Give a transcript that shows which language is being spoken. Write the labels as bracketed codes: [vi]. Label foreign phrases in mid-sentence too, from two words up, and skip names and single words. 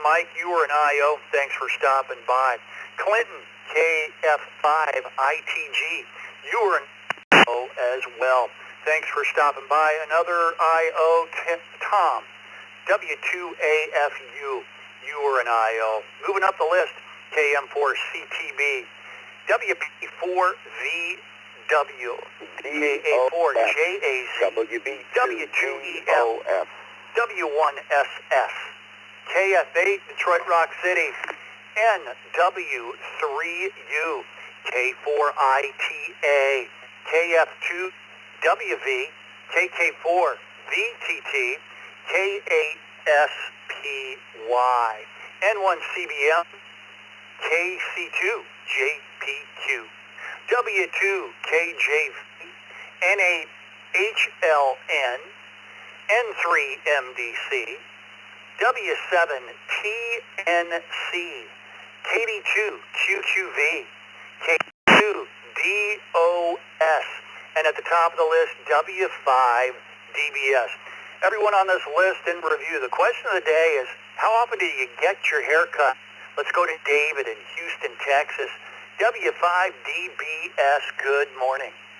[en] Mike, you were an IO. Thanks for stopping by. Clinton, KF5 ITG, you were an IO as well. Thanks for stopping by. Another IO, Tom, W2AFU, you were an IO. Moving up the list, KM4CTB, WP4VW, DA4JAZ, W2EF, W1SS, KF8 Detroit Rock City, NW3U, K4ITA, KF2WV, KK4VTT, K8SPY, N1CBM, KC2JPQ, W2KJV, N8HLN, N3MDC, W7TNC, KD2QQV, K2DOS, and at the top of the list, W5DBS. Everyone on this list in review. The question of the day is, how often do you get your hair cut? Let's go to David in Houston, Texas. W5DBS, good morning.